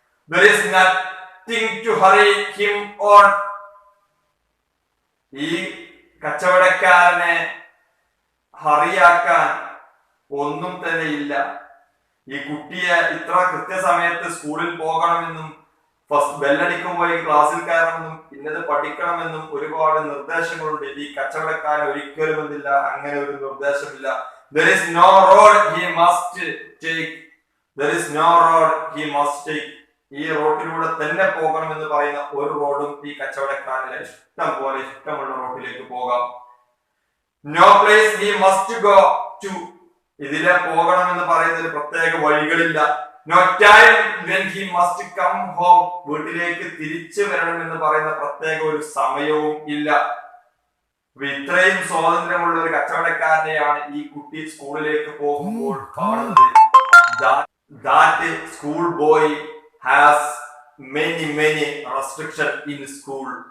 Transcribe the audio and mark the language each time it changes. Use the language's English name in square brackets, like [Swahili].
[English] There is nothing to hurry him on. [Malayalam] ഈ കച്ചവടക്കാരനെ ഹറിയാക്കാൻ ഒന്നും തന്നെ ഇല്ല. ഈ കുട്ടിയെ ഇത്ര കൃത്യസമയത്ത് സ്കൂളിൽ പോകണമെന്നും ഫസ്റ്റ് ബെല്ലടിക്കുമ്പോൾ ക്ലാസ്സിൽ കയറണമെന്നും ഇന്നത് പഠിക്കണമെന്നും ഒരുപാട് നിർദ്ദേശങ്ങളുണ്ട്. ഈ കച്ചവടക്കാരൻ ഒരിക്കലും എന്തില്ല, അങ്ങനെ ഒരു നിർദ്ദേശമില്ല. [English] There is no road he must take. There is no road he must take. [Malayalam] ഈ റോഡിലൂടെ തന്നെ പോകണമെന്ന് പറയുന്ന ഒരു റോഡും ഈ കച്ചവടക്കാരന് ഇഷ്ടമുള്ള റോഡിലേക്ക് പോകാം. [English] No place he must go to. [Malayalam] ഇതിലെ പോകണമെന്ന് പറയുന്നതിൽ പ്രത്യേക വഴികളില്ല. [English] No time when he must come home. [Malayalam] വീട്ടിലേക്ക് തിരിച്ചു വരണമെന്ന് പറയുന്ന പ്രത്യേക ഒരു സമയവും ഇല്ല. ഇത്രയും സ്വാതന്ത്ര്യമുള്ള ഒരു കച്ചവടക്കാരനെയാണ് ഈ കുട്ടി സ്കൂളിലേക്ക് പോകുമ്പോൾ കാണുന്നത്. [English] That school boy has many restrictions in school.